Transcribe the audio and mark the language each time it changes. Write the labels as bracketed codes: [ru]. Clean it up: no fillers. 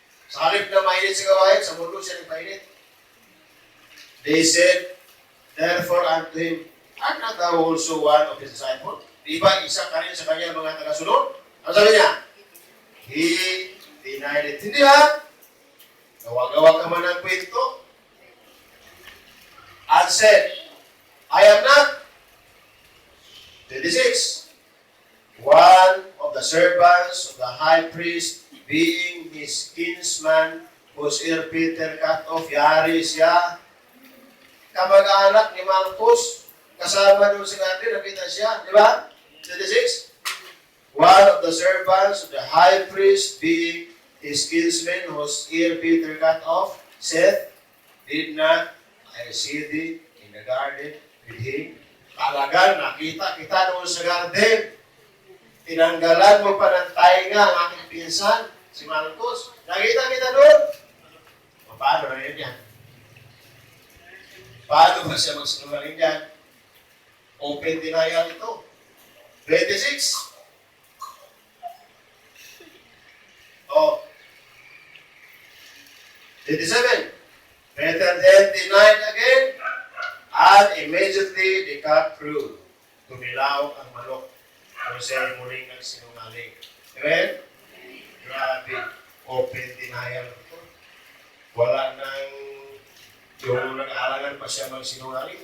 [tl] Sa halip na mainit sa gawain, sa mundo siya nagpainit. [en] They said, therefore unto him, art not thou also one of his disciples? [tl] Di ba isa ka rin sa kanya mga tagasunod? Ano sabi niya? [en] He denied it. [tl] Hindi ha? Gawa-gawa ka man ng kwento. [en] And said, I am not. 26. One of the servants of the high priest, being his kinsman, whose ear Peter cut off, [tl] yari siya. Kamag-anak ni Malchus, kasama doon sa garden, nakita siya, di ba? 26. [en] One of the servants of the high priest, being his kinsman, whose ear Peter cut off, said, did not I see thee in the garden with him? [tl] Talagang nakita kita doon sa garden. Tinanggalan mo pa ng tainga ang aking pinsan, si Malchus. Nakita kita doon. Paano na yun yan? Paano ba siya magsinungaling yan? [en] Open denial ito. 26. Oh. 27. Peter then denied again, and immediately the cock crew. [tl] Tumilaw ang manok. Kung siya ay muling nagsinungaling. Amen? Grabe. [en] Open denial. [tl] Wala nang yung nag-aalangan pa siya magsinungaling.